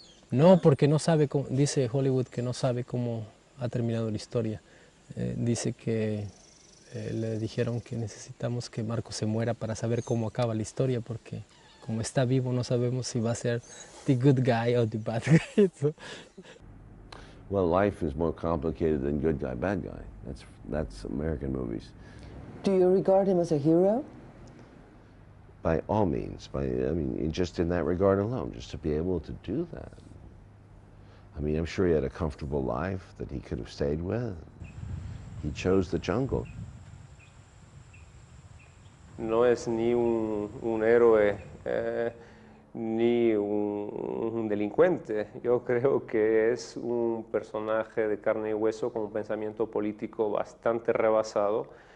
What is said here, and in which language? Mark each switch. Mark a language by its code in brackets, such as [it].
[es] No, porque no sabe cómo, dice Hollywood que no sabe cómo ha terminado la historia. Dice que le dijeron que necesitamos que Marcos se muera para saber cómo acaba la historia, porque como está vivo no sabemos si va a ser [en] the good guy [es] o [en] the bad guy. Well, life is more complicated than good guy, bad guy. That's American movies. Do you regard him as a hero? By all means. Just in that regard alone, just to be able to do that. I mean, I'm sure he had a comfortable life that he could have stayed with. He chose the jungle. [es] No es ni un héroe ni un delincuente. Yo creo que es un personaje de carne y hueso con un pensamiento político bastante rebasado,